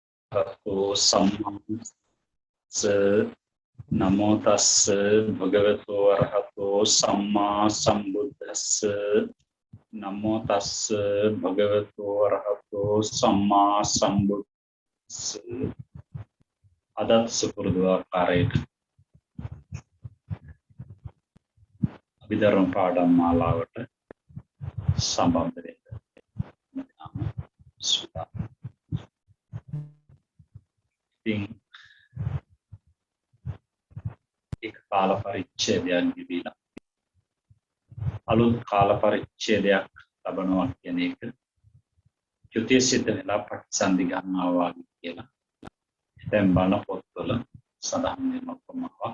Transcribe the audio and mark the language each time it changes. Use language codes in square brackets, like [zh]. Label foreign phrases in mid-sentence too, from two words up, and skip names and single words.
[pi] Bhagavato Sammas Namo Tassa Bhagavato Arahato Samma Sambuddhassa Namo Tassa Bhagavato Arahato Samma Sambuddhassa [si] අදත් සුපුරුදු ආකාරයට අභිධර්ම පාඩම් මාලාවට සම්බන්ධ වෙන්න සුදා. ඉතින් එක කාල පරිච්ඡේදයක් ගෙවිලා අලුත් කාල පරිච්ඡේදයක් ලබනවා කියන එක ත්‍ෘතිය සිද්ධ වෙලා ප්‍රතිසන්දි ගන්නවා වගේ කියලා දැන් බණ පොත්වල සඳහන් වෙනවා කොහොමද.